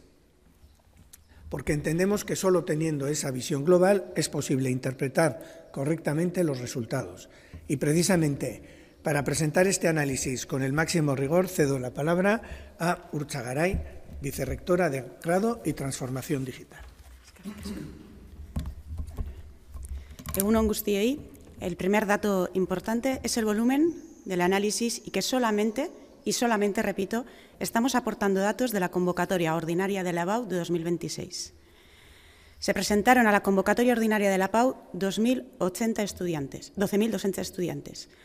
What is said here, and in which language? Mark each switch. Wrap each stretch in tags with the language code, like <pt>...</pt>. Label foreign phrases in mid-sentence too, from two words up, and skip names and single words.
<es>Porque entendemos que solo teniendo esa visión global es posible interpretar correctamente los resultados. Y precisamente para presentar este análisis con el máximo rigor cedo la palabra a Urtxagaray, vicerrectora de Grado y Transformación Digital.</es> <eu>Egun on guztiei,</eu> <es>el primer dato importante es el volumen del análisis y que solamente, repito, estamos aportando datos de la convocatoria ordinaria de la PAU de 2026. Se presentaron a la convocatoria ordinaria de la PAU 12.200 estudiantes.</es>